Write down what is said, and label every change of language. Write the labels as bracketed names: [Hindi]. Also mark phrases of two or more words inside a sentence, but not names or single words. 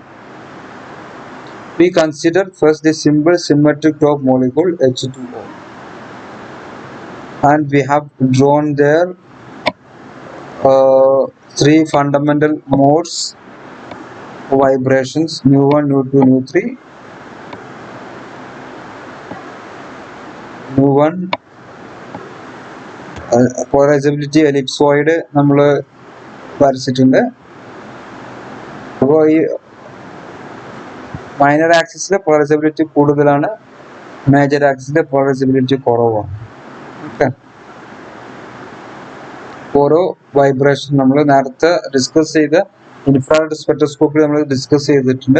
[English] We consider first the simple symmetric top molecule H2O, and we have drawn there three fundamental modes vibrations, nu1, nu2, nu3. nu1 polarizability ellipsoid [Malayalam] നമ്മൾ വരച്ചിട്ടുണ്ട്. അപ്പോൾ ഈ മൈനർ ആക്സിസിലെ പോളറൈസബിലിറ്റി കൂടുതലാണ്, മേജർ ആക്സിസിലെ പോളറൈസബിലിറ്റി കുറവാണ്. ഓക്കെ, ഓരോ വൈബ്രേഷൻ നമ്മൾ നേരത്തെ ഡിസ്കസ് ചെയ്ത ഇൻഫ്രാറെഡ് സ്പെക്ട്രോസ്കോപ്പിൽ നമ്മൾ ഡിസ്കസ് ചെയ്തിട്ടുണ്ട്.